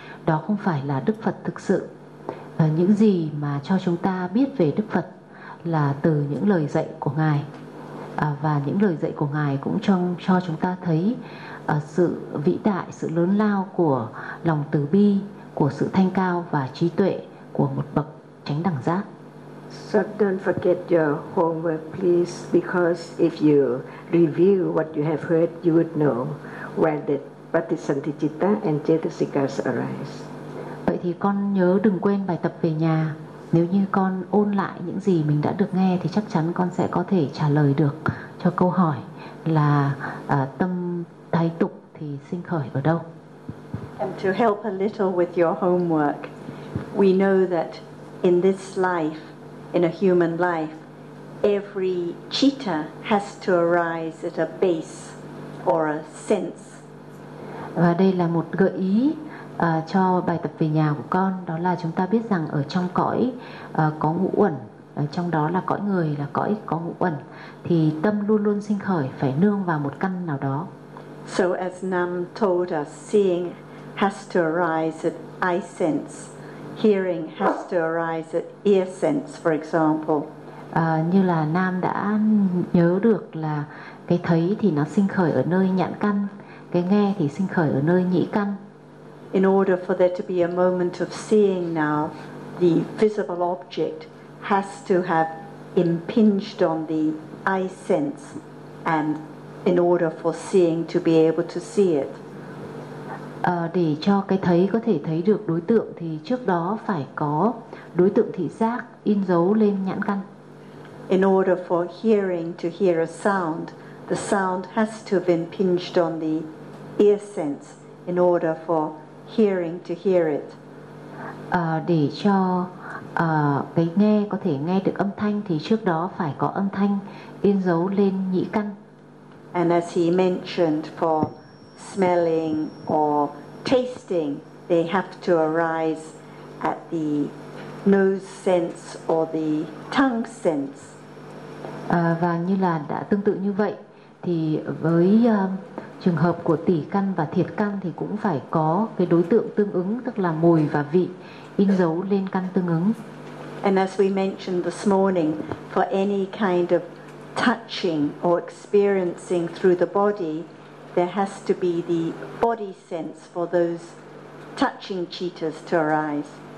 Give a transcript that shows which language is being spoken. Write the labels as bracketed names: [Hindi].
[Vietnamese] Đó không phải là Đức Phật thực sự. Những gì mà cho chúng ta biết về Đức Phật là từ những lời dạy của Ngài. Và những lời dạy của Ngài cũng cho chúng ta thấy sự vĩ đại, sự lớn lao của lòng từ bi, của sự thanh cao và trí tuệ của một bậc chánh đẳng giác. [English] So don't forget your homework, please, because if you review what you have heard, you would know where the Pratisanthicitta and Chetasikas arise. [Vietnamese] Vậy thì con nhớ đừng quên bài tập về nhà. Nếu như con ôn lại những gì mình đã được nghe thì chắc chắn con sẽ có thể trả lời được cho câu hỏi là tâm thái tục thì sinh khởi ở đâu. [English] And to help a little with your homework, we know that in this life, in a human life, every citta has to arise at a base or a sense. [Vietnamese] Và đây là một gợi ý cho bài tập về nhà của con, đó là chúng ta biết rằng ở trong cõi có ngũ uẩn, trong đó là cõi người, là cõi có ngũ uẩn, thì tâm luôn luôn sinh khởi phải nương vào một căn nào đó. [English] So as Nam told us, seeing has to arise at eye sense. Hearing has to arise at ear sense, for example. [Vietnamese] Như là Nam đã nhớ được là cái thấy thì nó sinh khởi ở nơi nhãn căn, cái nghe thì sinh khởi ở nơi nhĩ căn. [English] In order for there to be a moment of seeing now, the visible object has to have impinged on the eye sense, and in order for seeing to be able to see it. [Vietnamese] Để cho cái thấy có thể thấy được đối tượng thì trước đó phải có đối tượng thị giác in dấu lên nhãn căn. [English] In order for hearing to hear a sound, the sound has to have impinged on the ear sense in order for hearing to hear it. [Vietnamese] Để cho cái nghe có thể nghe được âm thanh thì trước đó phải có âm thanh in dấu lên nhĩ căn. [English] And as he mentioned, for smelling or tasting, they have to arise at the nose sense or the tongue sense. [Vietnamese] Và như là đã tương tự như vậy, thì với trường hợp của tỷ căn và thiệt căn thì cũng phải có cái đối tượng tương ứng, tức là mùi và vị in dấu lên căn tương ứng. [English] And as we mentioned this morning, for any kind of touching or experiencing through the body, there has to be the body sense for those touching cheetahs to arise.